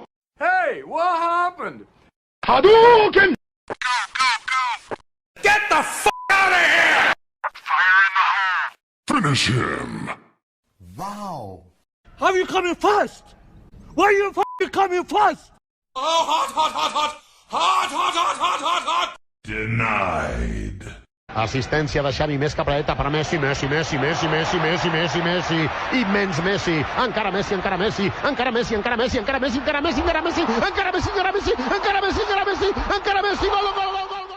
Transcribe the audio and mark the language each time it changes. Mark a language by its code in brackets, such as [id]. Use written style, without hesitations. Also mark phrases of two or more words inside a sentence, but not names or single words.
[en] Hey, what happened? Hadouken! Get the fuck out of here! Fire in the hole! Finish him. Wow. How you coming first? Why you fucking coming first? Oh, hot, hot, hot, hot! Hot, hot, hot, hot, hot, hot! Denied. [ca] Assistència de Xavi, més capradeta per Messi, Immens Messi, encara Messi, encara Messi, encara Messi, encara Messi, encara Messi, encara Messi, encara Messi, encara Messi, encara Messi, encara Messi, encara Messi, encara Messi, gol, gol, gol, gol!